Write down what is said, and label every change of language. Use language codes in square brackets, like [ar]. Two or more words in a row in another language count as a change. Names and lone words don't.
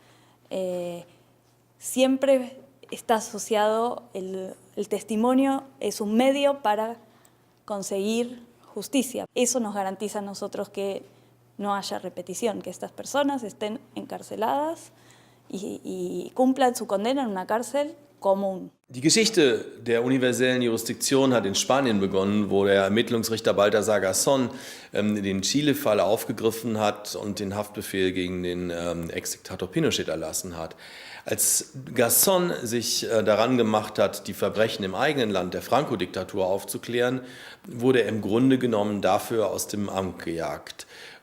[es] Siempre está asociado, el testimonio es un medio para conseguir justicia. Eso nos garantiza a nosotros que no haya repetición, que estas personas estén encarceladas y cumplan su condena en una cárcel común. [de] Die Geschichte der universellen Jurisdiktion hat in Spanien begonnen, wo der Ermittlungsrichter Baltasar Garzón den Chile-Fall aufgegriffen hat und den Haftbefehl gegen den Ex-Diktator Pinochet erlassen hat. Als Garzón sich daran gemacht hat, die Verbrechen im eigenen Land der Franco-Diktatur aufzuklären, wurde er im Grunde genommen dafür aus dem Amt gejagt.